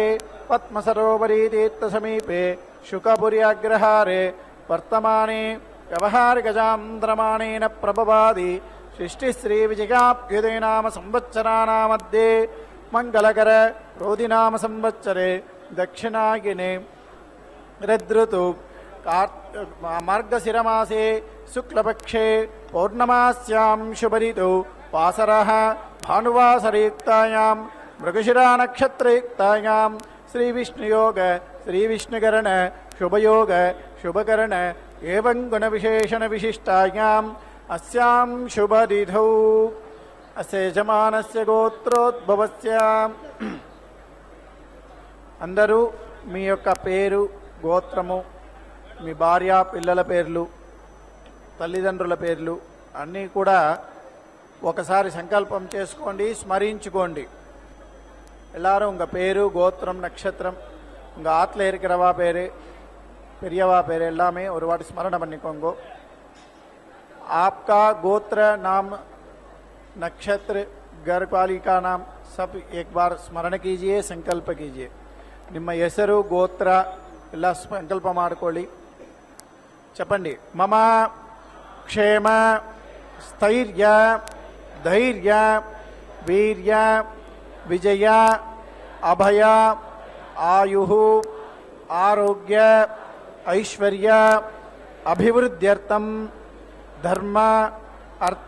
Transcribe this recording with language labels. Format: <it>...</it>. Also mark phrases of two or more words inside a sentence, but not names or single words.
<sa>పద్మసరోవరీ తీర్థసమీపే శుకపుర్యాగ్రహారే వర్తమానే వ్యవహారికజాంధ్రమాణేన ప్రభవాది సృష్టిశ్రీవిజయాభ్యుదయనామ సంవత్సరానామధ్యే మంగళకర రోధినామ సంవత్సరే దక్షిణాయనే ऋतु मार्गशिरमासे शुक्लपक्षे पौर्णमास्यां शुभऋतौ वासरः भानुवासरयुक्तायां मृगशिरा नक्षत्रयुक्तायां श्रीविष्णुयोग श्रीविष्णुकरण शुभयोग शुभकरण एवं गुणविशेषण विशिष्टायाम् अस्यां शुभतिथौ अस्य यजमानस्य गोत्रोद्भवस्य.</sa> <te>అందరూ మీ యొక్క పేరు, గోత్రము, మీ భార్య పిల్లల పేర్లు, తల్లిదండ్రుల పేర్లు అన్నీ కూడా ఒకసారి సంకల్పం చేసుకోండి, స్మరించుకోండి.</te> <ta>எல்லாரும் உங்கள் பேரு, கோத்திரம், நட்சத்திரம், உங்கள் ஆற்றுல இருக்கிறவா பேர், பெரியவா பேர் எல்லாமே ஒரு வாட்டி ஸ்மரணம் பண்ணிக்கோங்க.</ta> <hi>आपका गोत्र नाम, नक्षत्र, घर वाली का नाम सब एक बार स्मरण कीजिए, संकल्प कीजिए.</hi> <kn>ನಿಮ್ಮ ಹೆಸರು, ಗೋತ್ರ ಎಲ್ಲ ಸಂಕಲ್ಪ ಮಾಡಿಕೊಳ್ಳಿ.</kn> <te>చెప్పండి.</te> <sa>మమ క్షేమ స్థైర్య ధైర్య వీర్య విజయ అభయ ఆయు ఆరోగ్య ఐశ్వర్య అభివృద్ధ్యర్థం ధర్మ అర్థ</sa>